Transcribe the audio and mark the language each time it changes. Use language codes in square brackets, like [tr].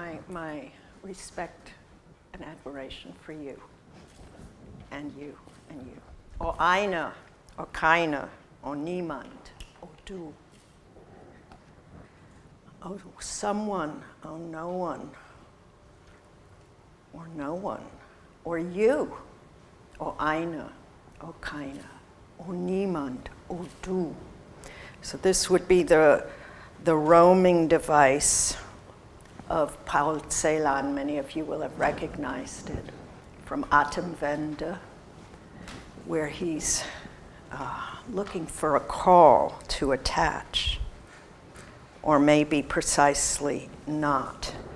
[en] My respect and admiration for you, and you, and you. [de] O einer, o keiner, o niemand, o du. [en] Oh, someone, oh, no one, or no one, or you. [de] O einer, o keiner, o niemand, o du. [en] So this would be the roaming device of Paul Celan. Many of you will have recognized it from Atemwende, where he's looking for a call to attach, or maybe precisely not.